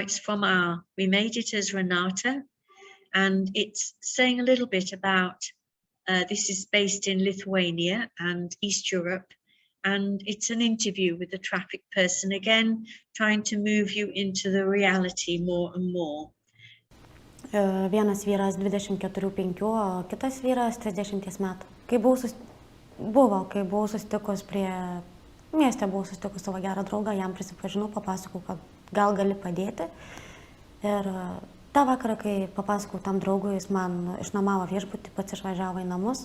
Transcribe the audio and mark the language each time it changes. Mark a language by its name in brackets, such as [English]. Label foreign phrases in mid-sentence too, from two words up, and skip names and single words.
[English] It's from we made it as Renata, and it's saying a little bit about, this is based in Lithuania and East Europe, and it's an interview with a trafficked person, again, trying to move you into the reality more and more. [Lithuanian] Vienas vyras 24-5, o kitas vyras 30 metų. Kai buvau susitikus mieste, buvau susitikus savo gerą draugą, jam prisipažinau, papasakau, kad gal gali padėti. Ir tą vakarą, kai papasakau tam draugui, jis man išnuomavo viešbutį, pats išvažiavo į namus.